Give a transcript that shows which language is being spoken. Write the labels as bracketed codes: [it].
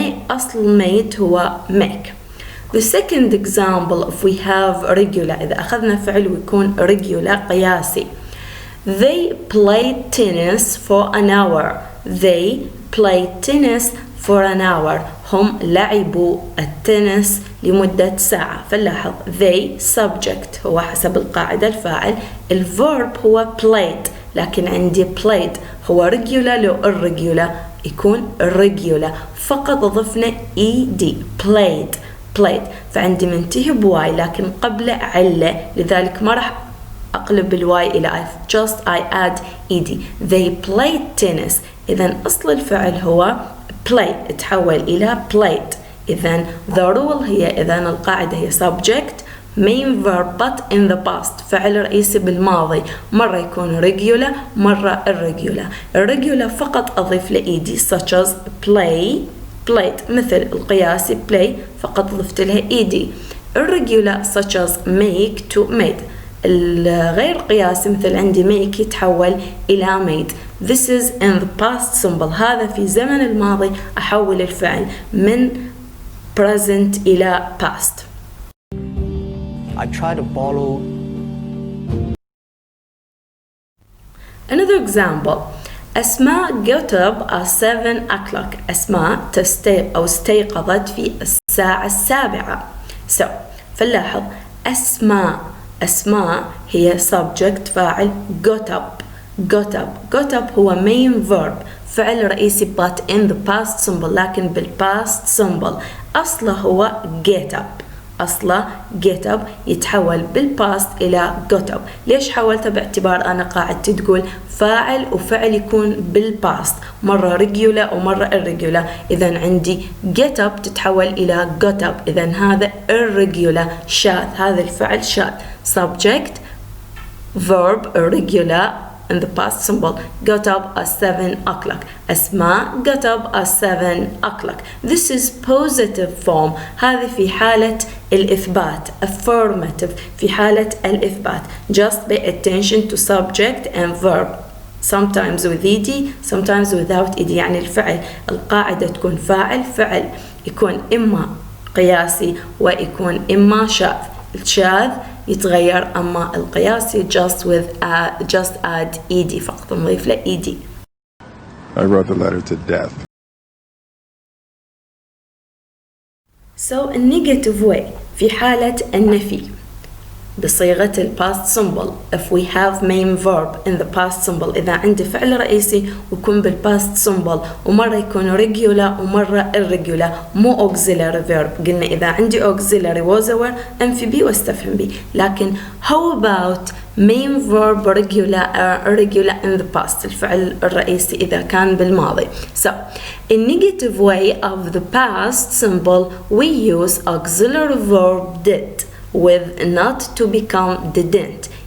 [ar] أصل made هو make. [en] The second example if we have regular، [ar] إذا أخذنا فعل ويكون regular قياسي. [en] They played tennis for an hour. They played tennis for an hour. [ar] هم لعبوا التنس لمدة ساعة. فلاحظ they subject هو حسب القاعدة الفاعل، الverb هو played، لكن عندي played هو regular لو irregular يكون irregular. فقط ضفنا ed played فعندي منتهي بواي لكن قبله علة، لذلك ما راح أقلب الواي إلى I. [en] just I add ed. They played tennis. [ar] إذن أصل الفعل هو play تحول إلى played. إذن the rule هي إذن القاعدة هي [en] subject main verb but in the past [ar] فعل رئيسي بالماضي، مرة يكون regular مرة irregular فقط أضيف له ed such as played مثل القياسي play فقط ضفت لها ed. [en] irregular such as make to made. [ar] الغير قياسي مثل عندي make يتحول إلى made. [en] This is in the past simple. [ar] هذا في زمن الماضي أحول الفعل من present إلى past. [en] I try to follow. Another example. أسماء got up at 7 o'clock. [ar] أسماء استيقظت في الساعة 7. So فلاحظ أسماء هي subject فاعل got up هو main verb فعل رئيسي [en] but in the past simple، [ar] لكن بالpast simple أصله هو get up يتحول بالpast إلى got up. ليش حولته؟ باعتبار أنا قاعدتي تقول فاعل وفعل يكون بالpast مرة regular ومرة irregular. إذن عندي get up تتحول إلى got up، إذن هذا irregular شاذ، هذا الفعل شاذ. [en] subject verb irregular in the past simple got up at 7 o'clock. أسماء got up at 7 o'clock. This is positive form. [ar] هذه في حالة الإثبات [en] affirmative [ar] في حالة الإثبات. [en] Just pay attention to subject and verb sometimes with ed sometimes without ed. [ar] يعني الفعل القاعدة تكون فعل يكون إما قياسي ويكون إما شاذ. الشاذ يتغير، أما القياسي [en] just add ed [ar] فقط، نضيف له ed. [en] I wrote the letter to death. [ar] So النيجاتيف way في حالة النفي بصيغة ال past simple. [en] If we have main verb in the past simple، [ar] إذا عندي فعل رئيسي ويكون بال past simple ومرة يكون regular ومرة irregular مو auxiliary verb. قلنا إذا عندي auxiliary was were أنفي بي واستفهم بي. [en] لكن how about main verb regular irregular in the past، [ar] الفعل الرئيسي إذا كان بالماضي. [en] So in negative way of the past simple we use auxiliary verb did with not to become didn't.